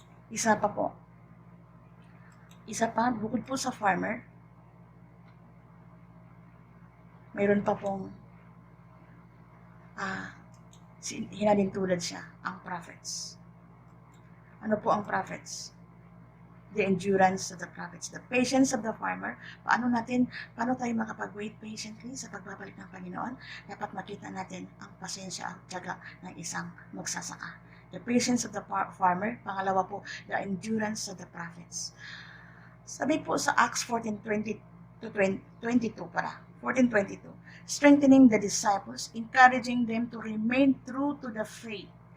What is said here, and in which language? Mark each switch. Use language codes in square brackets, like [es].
[tl] Isa pa, bukod po sa farmer, mayroon pa pong hinalintulad siya, ang prophets. Ano po ang prophets? [en] The endurance of the prophets, the patience of the farmer. [tl] Paano tayo makapag-wait patiently sa pagbabalik ng Panginoon? Dapat makita natin ang pasensya at tiyaga ng isang magsasaka. [en] The patience of the farmer. [tl] Pangalawa po, [en] the endurance of the prophets. [tl] Sabi po sa Acts 14:20 to 22 para, 14:22. [en] Strengthening the disciples, encouraging them to remain true to the faith.